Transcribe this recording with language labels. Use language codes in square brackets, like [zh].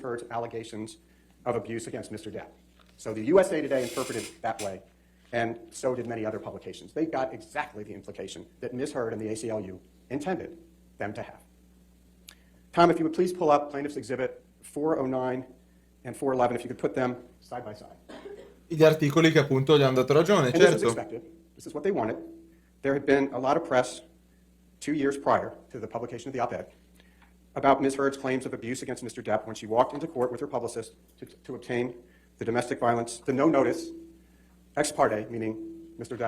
[en] Heard's allegations of abuse against Mr. Depp. So the USA Today interpreted it that way, and so did many other publications. They got exactly the implication that Ms. Heard and the ACLU intended them to have. Tom, if you would please pull up Plaintiff's Exhibit 409 and 411, if you could put them side by side. [it] Gli articoli che appunto gli hanno dato ragione, [en] And this is [it] certo. [en] expected. This is what they wanted. There had been a lot of press 2 years prior to the publication of the op-ed about Ms. Heard's claims of abuse against Mr. Depp when she walked into court with her publicist to obtain the domestic violence, the no notice, ex parte, meaning Mr.